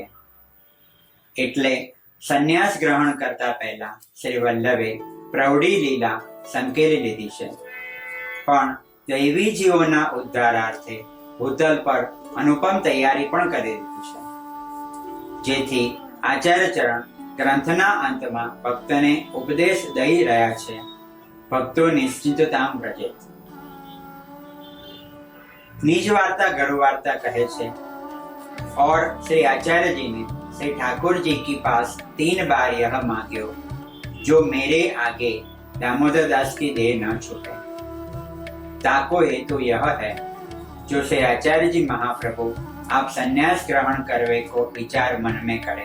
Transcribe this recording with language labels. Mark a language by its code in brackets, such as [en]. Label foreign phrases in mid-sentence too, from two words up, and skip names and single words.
[gu] એટલે સંન્યાસ ગ્રહણ કરતા પહેલા શ્રી વલ્લભે પ્રૌઢી લીલા સંકેલી લીધી છે, પણ દૈવી જીવોના ઉદ્ધારાર્થે ભૂતલ પર અનુપમ તૈયારી પણ કરી દીધી છે, જેથી આચાર્ય ચરણ ગ્રંથના અંતમાં ભક્તને ઉપદેશ દઈ રહ્યા છે, [sa] ભક્તો નિશ્ચિંતતામ વ્રજેત. [bra] निज वार्ता गरु वार्ता कहे छे, और श्री आचार्य जी ने श्री ठाकुर जी के पास 3 बार यह मांग्यो, जो मेरे आगे दामोदर दास की देह न छूटे. ताको हेतु यह है, जो श्री आचार्य जी महाप्रभु आप संन्यास ग्रहण करवे को विचार मन में करे.